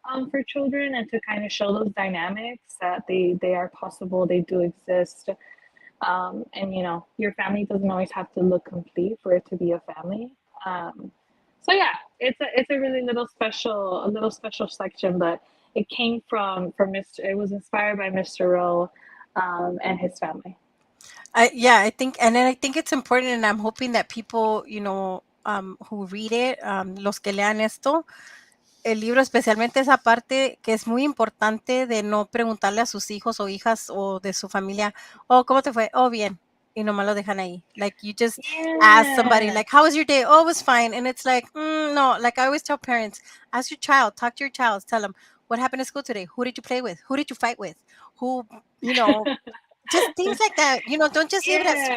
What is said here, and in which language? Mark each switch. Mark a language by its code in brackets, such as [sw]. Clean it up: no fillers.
[en] For children and to kind of show those dynamics that they are possible, they do exist, and your family doesn't always have to look complete for it to be a family. So yeah, it's a really little special section, but it came from Mr. It was inspired by Mr. Rowe, and his family. Yeah, I think, and then I think it's important, and I'm hoping that people, who read it, [es] los que lean esto, el libro, especialmente esa parte que es muy importante de no preguntarle a sus hijos o hijas o de su familia, oh, ¿cómo te fue? Oh, bien. Y nomás lo dejan ahí. [en] Like, you just ask somebody, Yeah. like, how was your day? Oh, it was fine. And it's like, no, like I always tell parents, ask your child, talk to your child, tell them, what happened at school today? Who did you play with? Who did you fight with? Who, you know, just things like that. Don't just leave it as Yeah.